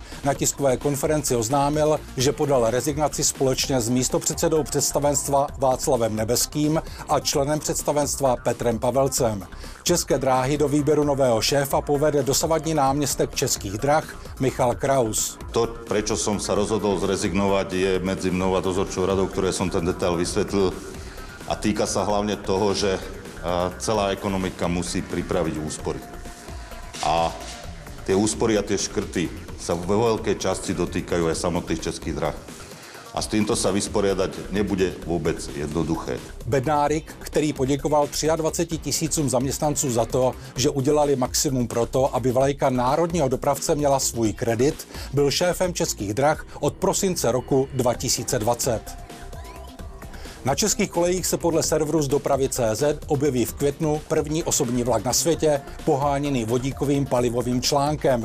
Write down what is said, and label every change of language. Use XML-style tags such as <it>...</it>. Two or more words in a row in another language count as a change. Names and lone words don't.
<cs>Na tiskové konferenci oznámil, že podal rezignaci společně s místopředsedou představenstva Václavem Nebeským a členem představenstva Petrem Pavelcem. České dráhy do výběru nového šéfa povede dosavadní náměstek Českých drah Michal Kraus.</cs> <sk>To, prečo som sa rozhodol zrezignovať, je medzi mnou a dozorčou radou, ktoré som ten detail vysvetlil. A týka sa hlavne toho, že celá ekonomika musí pripraviť úspory. A tie úspory a tie škrty sa vo veľkej časti dotýkajú aj samotných Českých drah. A s týmto sa vysporiadať nebude</sk> <cs>vůbec jednoduché. Bednárik, který poděkoval 23 000 zaměstnanců za to, že udělali maximum pro to, aby vlajka národního dopravce měla svůj kredit, byl šéfem Českých drah od prosince roku 2020. Na českých kolejích se podle serveru z dopravy.cz objeví v květnu první osobní vlak na světě, poháněný vodíkovým palivovým článkem.</cs>